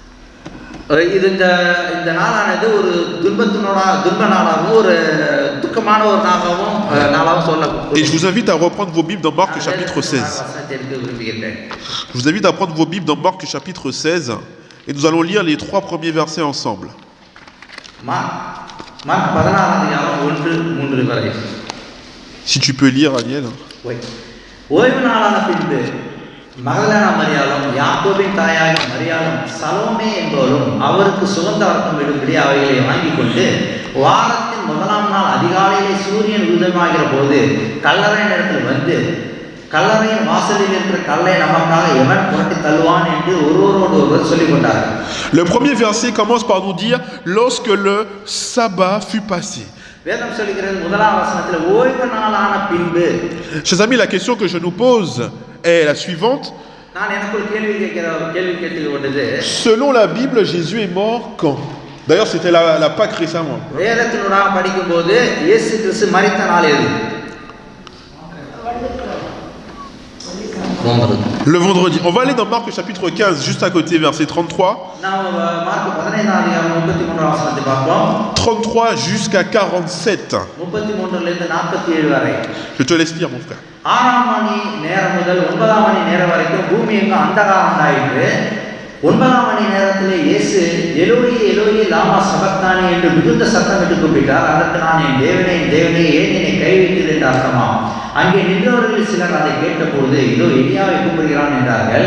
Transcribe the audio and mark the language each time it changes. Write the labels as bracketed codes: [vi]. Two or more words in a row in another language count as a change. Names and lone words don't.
[fr] Et je vous invite à reprendre vos Bibles dans Marc chapitre 16. Je vous invite à prendre vos Bibles dans Marc chapitre 16 et nous allons lire les 3 premiers versets ensemble. Si tu peux lire, Ariel. Oui. [ta] மகதலேனா மரியாளும் யாக்கோபின் தாயாகிய மரியாளும் சலோமே என்பவரும் அவருக்கு சுகந்தவர்க்கம் விடும்படி அவைகளை வாங்கி கொண்டு வாரத்தின் முதலாம் நாள் அதிகாலையிலே சூரியன் உதயமாகிற போது கல்லறை நேரத்தில் வந்து கல்லறையின் வாசலில் இருக்கிற கல்லை நமக்காக எவன் புரட்டி தள்ளுவான் என்று ஒருவரோடு ஒருவர் சொல்லிக் கொண்டார்கள். [fr] Le premier verset commence par nous dire lorsque le sabbat fut passé. [ta] வேதம் சொல்கிறது முதலாம் வசனத்தில் ஓய்வு நாளான பின்பு. [fr] Chers amis, la question que je nous pose est la suivante. [ta] நான் எனக்குள் கேள்வி கேட்டு கொண்டது. [fr] Selon la Bible, Jésus est mort quand? D'ailleurs, c'était la Pâque récemment. [ta] வேதத்தினூடாக படிக்கும்போது இயேசு கிறிஸ்து மரித்த நாள் எது? [fr] Le vendredi. On va aller dans Marc chapitre 15, juste à côté, verset 33. 33 jusqu'à 47. Je te laisse lire, mon frère. [ta] 6 மணி நேரம் முதல் 9 மணி நேரம் வரைக்கும் பூமி எங்கும் அந்தகாரம் உண்டாயிற்று. 9 மணி நேரத்திலே இயேசு எலோயி எலோயி லாமா சபக்தானி என்று மிகுந்த சத்தமிட்டு கூப்பிட்டார். அதற்கு நான் என் தேவனே ஏன் என்னை கைவிட்டீர் என்று அர்த்தமாம். அங்கே நின்றவர்கள் சிலர் அதை கேட்டபோது இதோ எலியாவை கூப்பிடுகிறான் என்றார்கள்.